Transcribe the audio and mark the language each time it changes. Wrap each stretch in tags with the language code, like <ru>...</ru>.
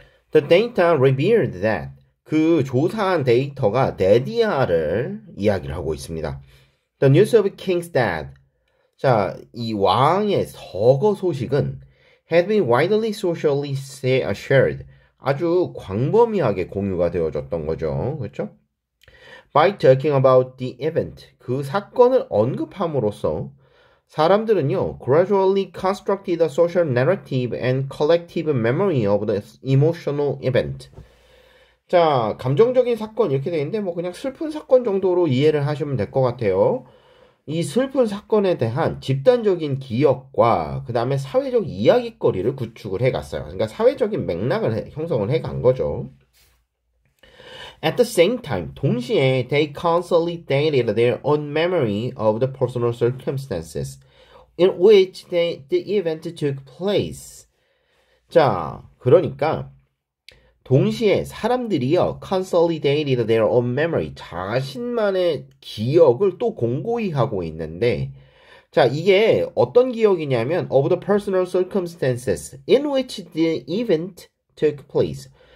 <en>The data revealed that</en> <ko>그 조사한 데이터가 데디아를 이야기를 하고 있습니다.</ko> <en>The news of King's death.</en> <ko>자, 이 왕의 서거 소식은</ko> <en>had been widely socially shared.</en> <ko>아주 광범위하게 공유가 되어졌던 거죠. 그렇죠?</ko> <en>By talking about the event.</en> <ko>그 사건을 언급함으로써 사람들은요,</ko> <en>gradually constructed a social narrative and collective memory of the emotional event.</en> <ko>자, 감정적인 사건 이렇게 되어 있는데 그냥 슬픈 사건 정도로 이해를 하시면 될 것 같아요. 이 슬픈 사건에 대한 집단적인 기억과 그 다음에 사회적 이야기거리를 구축을 해갔어요. 그러니까 사회적인 맥락을 형성을 해간 거죠.</ko> <en>At the same time,</en> <ko>동시에</ko> <en>they consolidated their own memory of the personal circumstances in which the event took place.</en> <ko>자, 그러니까 동시에 사람들이요,</ko> <en>consolidated their own memory,</en> <ko>자신만의 기억을 또 공고히 하고 있는데, 자, 이게 어떤 기억이냐면</ko> <en>of the personal circumstances in which the event took place.</en>